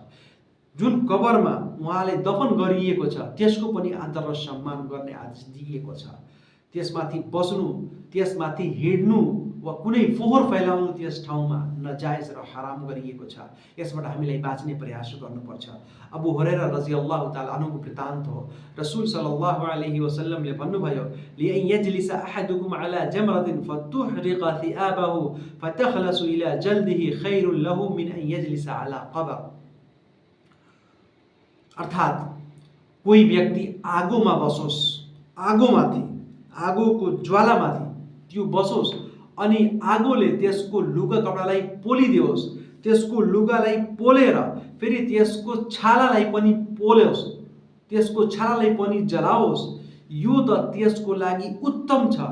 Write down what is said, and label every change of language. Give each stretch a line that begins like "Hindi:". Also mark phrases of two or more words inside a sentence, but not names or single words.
Nepali: जुन कबरमा उहाँले दफन गरिएको छ त्यसको पनि आदर र सम्मान गर्ने आदेश दिएको छ। त्यसमाथि बस्नु, त्यसमाथि हिँड्नु वा कुनै फोहोर फैलाउनु त्यस ठाउँमा नजायज र हराम गरिएको छ। यसबाट हामीलाई बाँच्ने प्रयास गर्नुपर्छ। अबू हुरैरा
Arabic: رضي الله تعالى عنه
Nepali: वृत्तान्त हो, रसूल
Arabic: صلى الله عليه وسلم
Nepali: भन्नुभयो,
Arabic: لأن يجلس أحدكم على جمرة فتحرق ثيابه فتخلص إلى جلده خير له من أن يجلس على قبر,
Nepali: अर्थात् कोही व्यक्ति आगोमा बसोस्, आगोको ज्वालामाथि त्यो बसोस् अनि आगोले त्यसको लुगा कपडालाई पोलिदियोस्, त्यसको लुगालाई पोलेर फेरि त्यसको छालालाई पनि पोल्योस्, त्यसको छालालाई पनि जलाओस्, यो त त्यसको लागि उत्तम छ।